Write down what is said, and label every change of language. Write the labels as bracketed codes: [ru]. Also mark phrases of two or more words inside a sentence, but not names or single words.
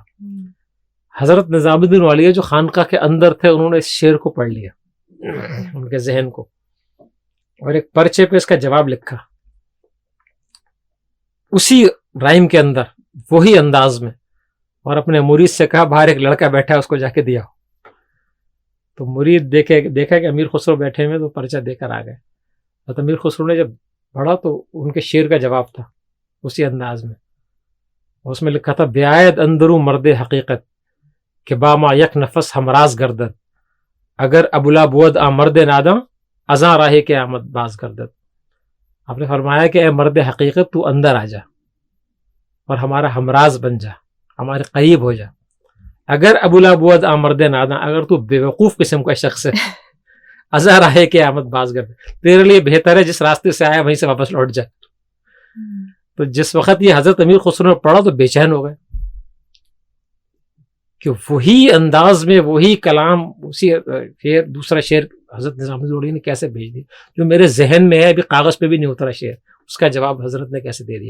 [ur] حضرت نظام الدین اولیاء جو خانقاہ کے اندر تھے, انہوں نے اس شعر کو پڑھ لیا ان کے ذہن کو, اور ایک پرچے پہ اس کا جواب لکھا اسی رائم کے اندر, وہی انداز میں, اور اپنے مرید سے کہا باہر ایک لڑکا بیٹھا ہے, اس کو جا کے دیا. تو مرید دیکھا کہ امیر خسرو بیٹھے ہوئے, تو پرچہ دے کر آ گئے. تو امیر خسرو نے جب پڑھا تو ان کے شعر کا جواب تھا اسی انداز میں. اس میں لکھا تھا [fa] بیائد اندرو مرد حقیقت, کہ باما یک نفس ہمراز گردد, اگر ابولا بود آ مرد نادم, ازاں راہ کے آمد باز گردد. [ur] آپ نے فرمایا کہ اے مرد حقیقت, تو اندر آ جا اور ہمارا ہمراز بن جا, ہمارے قریب ہو جا. [fa] اگر ابولا بود آ مرد نادم, [ur] اگر تو بے وقوف قسم کا شخص ہے, [fa] ازاں راہ کے آمد باز گردد, [ur] تیرے لیے بہتر ہے جس راستے سے آیا وہیں سے واپس لوٹ جا. تو جس وقت یہ حضرت امیر خسرو نے پڑھا تو بے چین ہو گئے کہ وہی انداز میں وہی کلام, اسی شعر, دوسرا شعر حضرت نظام الدین اولیاء نے کیسے بھیج دیا, جو میرے ذہن میں ہے, ابھی کاغذ پہ بھی نہیں اترا شعر, اس کا جواب حضرت نے کیسے دے دیا.